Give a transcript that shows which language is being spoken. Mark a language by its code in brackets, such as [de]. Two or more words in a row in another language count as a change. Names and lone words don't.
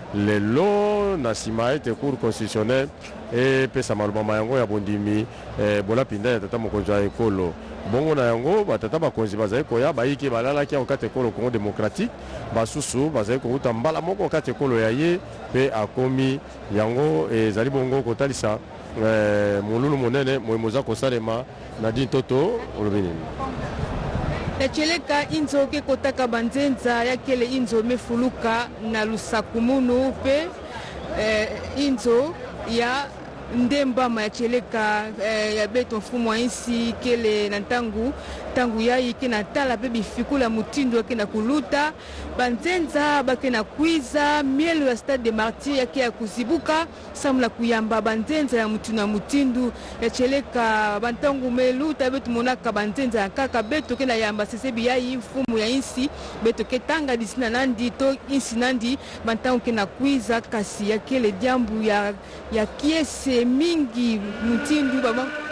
[ln] lelo na nsima ete cour constitutionnelle epesa maloba yango ya bondimi bolapi ndai ya tata mokonzi ya ekolo bongo na yango batata bakonzi bazali koya bayiki balalaki yango kati ekolo Congo démocratique basusu bazali kouta mbala moko kati ekolo ya ye mpe akomi yango ezali bongo kotalisa molulu monene moye moza kosalema na dini toto olobi nini [ktu] echeleka inzo ke kotaka banzenza yakele inzo mefuluka na lusakumunu mpe inzo ya ndembama ya cheleka ya beto mfumu ainsi kele na ntangu yayi ke na tala pe bifikula mutindo yake na kuluta banzenza bake na kwiza mielo ya stade de martyr yake ya kuzibuka samula kuyamba banzenza ya mutindu ya cheleka bantangu meluta beto monaka banzenza ya kaka beto ke na yamba sesebi yayi mfumu ya insi beto ke tanga disina nandi to insi nandi bantangu ke na kwiza kasi yakele diambu ya kiese mingi mutindu baba.